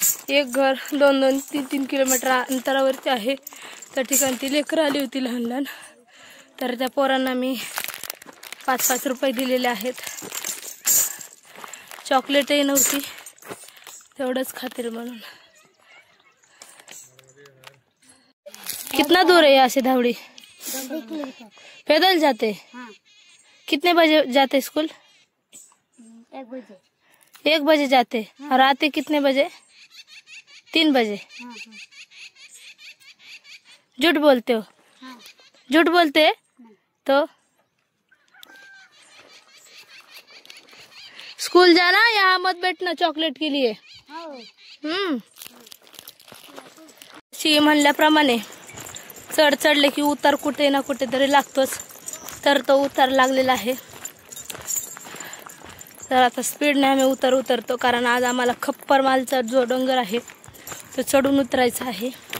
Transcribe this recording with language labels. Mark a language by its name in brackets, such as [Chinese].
[Marathi] एक घर 2-2, 3-3 किलोमीटर अंतरावरती आहे. त्या ठिकाणी ती लेकरं आली होती लहान लहान, तर त्या पोरांना मी 5-5 रुपये दिलेले आहेत. चॉकलेटही नव्हती, तेवढंच खातील म्हणून. [Hindi] कितना दूर है यहाँ से धावड़ी? पैदल जाते? कितने बजे जाते स्कूल? 1 बजे जाते. और आते कितने बजे? 3 बजे. झूठ बोलते हो? झूठ बोलते तो स्कूल जाना, यहाँ मत बैठना चॉकलेट के लिए. [Marathi] म्हणल्याप्रमाणे चढले की उतार कुठे ना कुठे तरी लागतोच. तर तो उतार लागलेला आहे. तर आता स्पीडने आम्ही उतरतो, कारण आज आम्हाला खप्पर मालचा जो डोंगर आहे तो चढून उतरायचा आहे.